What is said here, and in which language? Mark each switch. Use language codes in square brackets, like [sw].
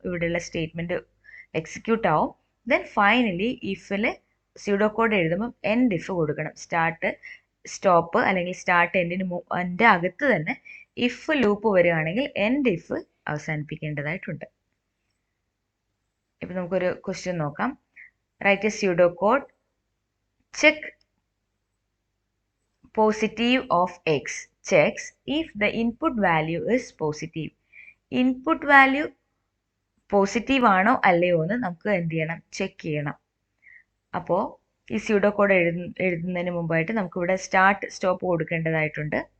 [ml] ഇവിടെയുള്ള statement execute ആവും. Then finally Eiffel pseudo code എഴുതുമ്പം end if കൊടുക്കണം. സ്റ്റാർട്ട് സ്റ്റോപ്പ് അല്ലെങ്കിൽ സ്റ്റാർട്ട് എൻ്റെ അകത്ത് തന്നെ ഇഫ് ലൂപ്പ് വരികയാണെങ്കിൽ എൻഡ് ഇഫ് അവസാനിപ്പിക്കേണ്ടതായിട്ടുണ്ട്. ഇപ്പം നമുക്കൊരു ക്വസ്റ്റ്യൻ നോക്കാം. [en] Write a pseudo code check positive of x checks if the input value is positive. [ml] Input value positive ആണോ അല്ലയോ എന്ന് നമുക്ക് എന്ത് ചെയ്യണം, ചെക്ക് ചെയ്യണം. അപ്പോൾ ഈ സ്യൂഡോ കോഡ് എഴുതുന്നതിന് മുമ്പായിട്ട് നമുക്കിവിടെ സ്റ്റാർട്ട് സ്റ്റോപ്പ് കൊടുക്കേണ്ടതായിട്ടുണ്ട്.